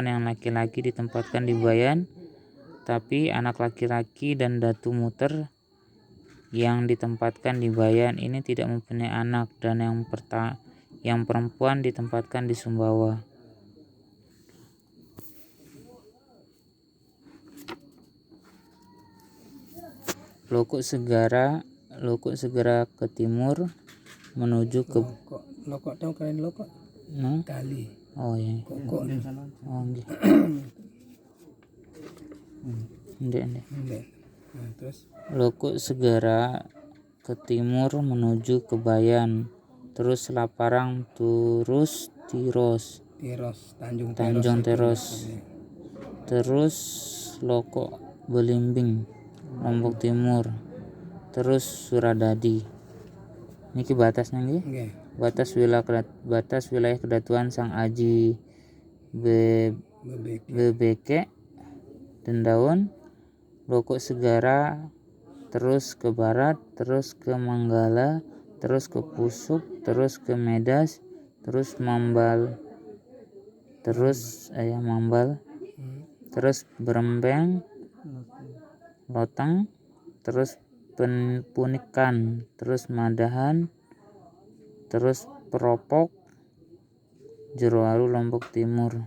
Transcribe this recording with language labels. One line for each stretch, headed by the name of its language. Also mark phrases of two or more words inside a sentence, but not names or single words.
Indonesian: Yang laki-laki ditempatkan di Bayan, tapi anak laki-laki dan Datu Muter yang ditempatkan di Bayan ini tidak mempunyai anak, dan yang perempuan ditempatkan di Sumbawa. Lokok segera ke timur menuju ke Lokok tahu kalian lokok? Tali. Oh ya. Kokok.
Sasak: Oh nggih. Ndek.
Indonesian: Nah, terus Lokok segera ke timur menuju ke Bayan, terus Laparang, terus Tiros, Tanjung Teros, terus Lokok Belimbing, Lombok Timur, terus Suradadi. Niki batasnya nggih. nggih. Batas wilayah kedatuan Sang Aji Bebeke Dendaun. Lokok segera terus ke barat, terus ke Manggala, terus ke Pusuk, terus ke Medas, terus Mambal, terus Berembeng, Loteng, terus Punikan, terus Madahan, terus Peropok, Jeroaru, Lombok Timur.